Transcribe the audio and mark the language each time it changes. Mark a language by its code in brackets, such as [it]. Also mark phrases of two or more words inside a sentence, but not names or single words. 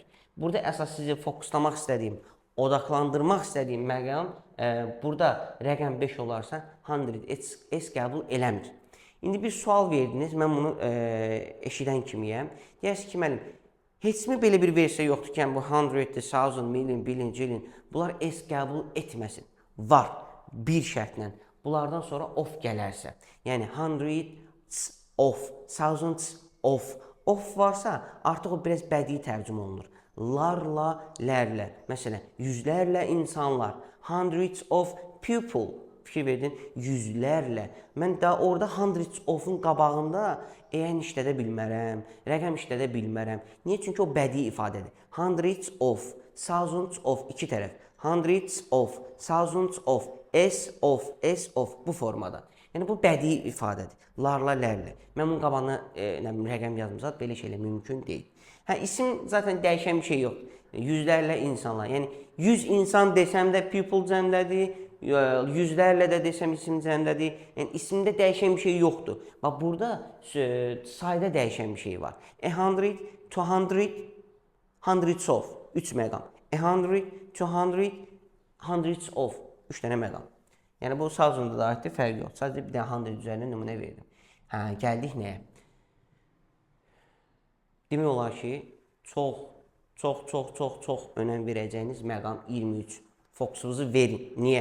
[az] Burada əsas sizi fokuslamaq istədiyim, odaqlandırmaq istədiyim məqam, burada rəqəm 5 olarsa 100 S qəbul eləmir. İndi bir sual verdiniz, mən bunu eşidən kimiyəm. Deyərsiniz ki, müəllim, heç mi belə bir versiya yoxdur ki, bu 100, 1000, [en] million, billion, [az] jillion, bunlar S qəbul etməsin. Var, bir şərtlə. Bunlardan sonra of gələrsə, yəni [en] 100 of, thousands of. [az] Of varsa, artıq o biraz bədii tərcümə olunur. Larla, lərlə. Məsələn, yüzlərlə insanlar. [en] Hundreds of people. [az] Fikir verdin, yüzlərlə. Mən daha orada [en] hundreds of- [az] un qabağında EN işlədə bilmərəm, rəqəm işlədə bilmərəm. Niyə? Çünki o bədii ifadədir. [en] Hundreds of, thousands of, [az] iki tərəf. [en] Hundreds of, thousands of, S of, [az] bu formada. Yəni, bu bədii ifadədir. Larla, lərlə. Mən bunun qabağına rəqəm yazmışam, belə şeylə mümkün deyil. İsim zaten dəyişən bir şey yox. Yüzlərlə insanlar. Yəni, 100 insan desəm də people cəmlədir, yüzlərlə də desəm isim cəmlədir. Yəni, isimdə dəyişən bir şey yoxdur. Bax, burada sayda dəyişən bir şey var. 100, 200, [en] hundreds of, [az] 3 məqam. 100, 200, [en] hundreds of, [az] 3 dənə məqam. Yəni, bu sazında da aiddir, fərq yox. Sadəcə bir dənə 100 üzərinə nümunə verdim. Gəldik nəyə? Demək olar ki, çox önəm verəcəyiniz məqam 23. Fokusunuzu verin. Niyə?